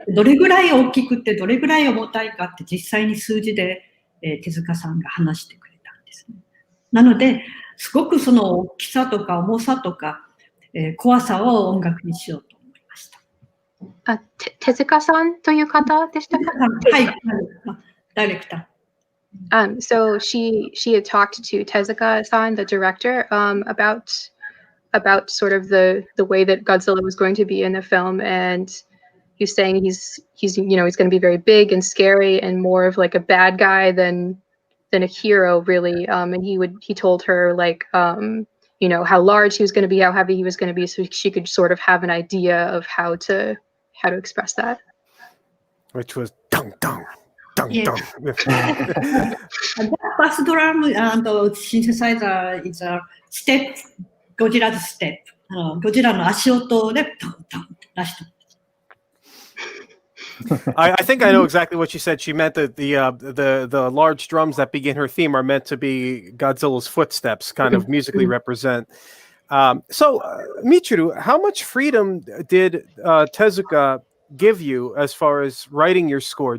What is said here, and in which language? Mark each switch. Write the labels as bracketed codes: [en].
[ja] どれぐらい大きくってどれぐらい重たいかって実際に数字で、手塚さんが話してくれたんですね。なので、すごくその大きさとか重さとか、怖さを音楽にしようと思いました。手塚さんという方でしたか？はい、ダイレクター。 [en] So she had talked to Tezuka-san, the director, about sort of the way that Godzilla was going to be in the film, and he's saying he's you know, he's going to be very big and scary and more of like a bad guy than a hero, really. And he told her like you know, how large he was going to be, how heavy he was going to be, so she could sort of have an idea of how to express that. Which was dong dong dong Yeah. dong. That bass drum and synthesizer is a step, Godzilla's step. [ja] ゴジラの足音でドンドンって出して。 [en] I think I know exactly what she said. She meant that the large drums that begin her theme are meant to be Godzilla's footsteps, kind of musically represent. So, Michiru, how much freedom did Tezuka give you as far as writing your score?